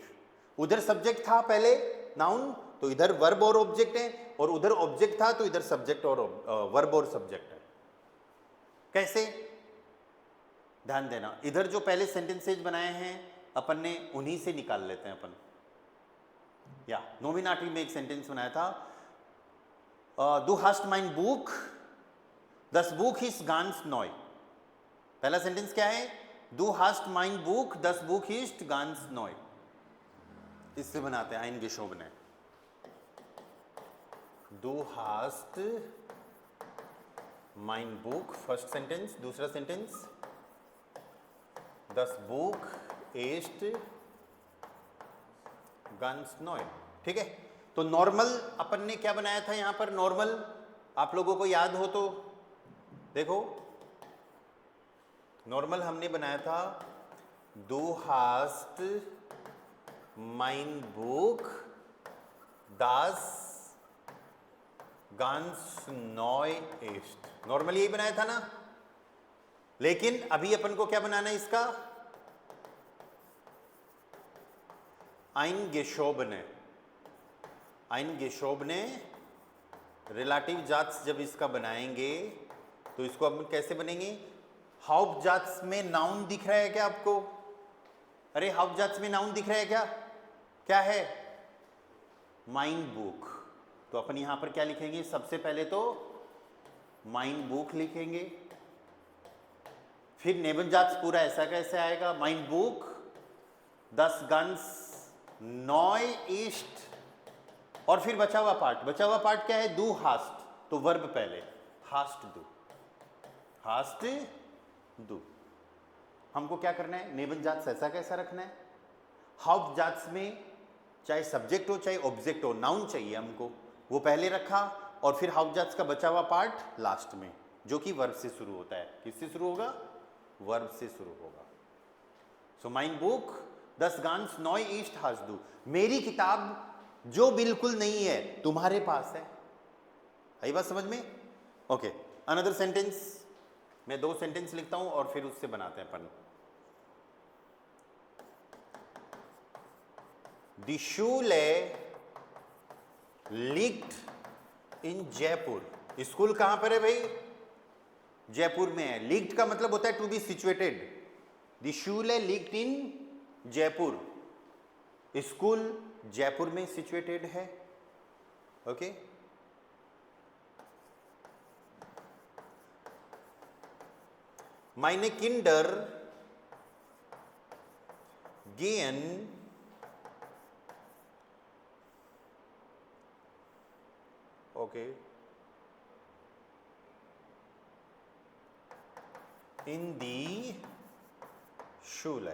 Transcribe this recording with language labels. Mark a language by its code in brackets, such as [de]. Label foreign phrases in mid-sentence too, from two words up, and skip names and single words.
[hi] उधर सब्जेक्ट था पहले नाउन, तो इधर वर्ब और ऑब्जेक्ट है, और उधर ऑब्जेक्ट था तो इधर सब्जेक्ट और वर्ब और सब्जेक्ट है। कैसे, ध्यान देना, इधर जो पहले सेंटेंसेज बनाए हैं अपन ने उन्हीं से निकाल लेते हैं अपन। या नोमिनेटिव में एक सेंटेंस बनाया था, [de] Du hast mein Buch, das Buch ist ganz neu। [hi] पहला सेंटेंस क्या है, [de] Du hast mein Buch, das Buch ist ganz neu। [hi] इससे बनाते हैं [de] eingeschoben। Du hast mein Buch, [hi] फर्स्ट सेंटेंस। दूसरा सेंटेंस, [de] Das Buch ist ganz neu, [hi] ठीक है। तो नॉर्मल अपन ने क्या बनाया था यहां पर, नॉर्मल आप लोगों को याद हो तो देखो, नॉर्मल हमने बनाया था [de] Du hast mein Buch, das ganz neu ist। [hi] नॉर्मल यही बनाया था ना, लेकिन अभी अपन को क्या बनाना है इसका, eingeschobene। [de] eingeschobene Relativsatz [hi] जब इसका बनाएंगे तो इसको अपन कैसे बनेंगे, हाउपजात्स में नाउन दिख रहा है क्या आपको, अरे हाउपजात्स में नाउन दिख रहा है क्या, क्या है, mein Buch। तो अपन यहां पर क्या लिखेंगे, सबसे पहले तो [de] mein Buch [hi] लिखेंगे, फिर नेबनजात्स पूरा ऐसा कैसे आएगा, mein Buch, das ganz neu ist, और फिर बचा हुआ पार्ट, बचा हुआ पार्ट क्या है, Du hast, तो वर्ब पहले, hast du, hast du। हमको क्या करना है, नेबनजात्स ऐसा कैसा रखना है, हाउपजात्स में चाहे सब्जेक्ट हो चाहे ऑब्जेक्ट हो, नाउन चाहिए हमको, वो पहले रखा, और फिर हाउपजात्स का बचा हुआ पार्ट लास्ट में, जो कि वर्ब से शुरू होता है। किससे शुरू होगा, वर्ब से शुरू होगा। [de] so mein Buch, das ganz neu ist hast du, [hi] मेरी किताब जो बिल्कुल नहीं है तुम्हारे पास है। आई बात समझ में, ओके। [en] another sentence, [hi] मैं दो सेंटेंस लिखता हूं और फिर उससे बनाते हैं अपन। Die Schule liegt in जयपुर। स्कूल कहां पर है भाई, जयपुर में है। लिग्ड का मतलब होता है [en] to be situated. [de] Die Schule liegt in जयपुर, [hi] स्कूल जयपुर में सिचुएटेड है, ओके। [de] Meine Kinder gehen okay in die Schule।